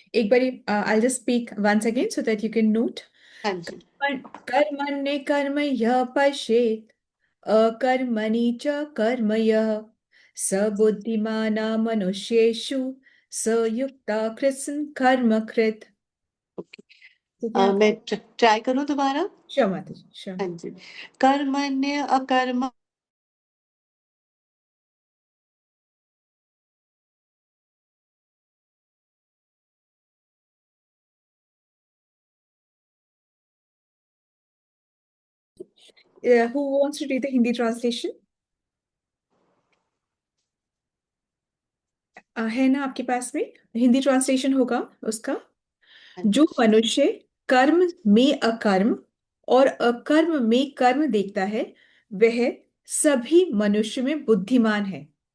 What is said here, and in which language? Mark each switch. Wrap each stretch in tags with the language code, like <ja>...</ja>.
<hi>एक बारी</hi> <en>I'll just speak once again so that you can note.</en> <hi>हाँ जी.</hi> <sa>कर्मण्ये कर्म यः पश्येत् अकर्मणि च कर्म यः स बुद्धिमानां मनुष्येषु स युक्तः कृत्स्नं कर्म कृत्.</sa> <hi>मैं ट्राई करूं दोबारा. Sure, माता जी.</hi> <en>Sure.</en> <hi>हाँ जी. कर्मण्य अकर्मा</hi> <en>Who wants to read the Hindi translation?</en> <hi>है ना आपके पास में हिंदी ट्रांसलेशन होगा उसका. जो मनुष्य कर्म में अकर्म और अकर्म में कर्म देखता है वह सभी मनुष्य में बुद्धिमान है.</hi>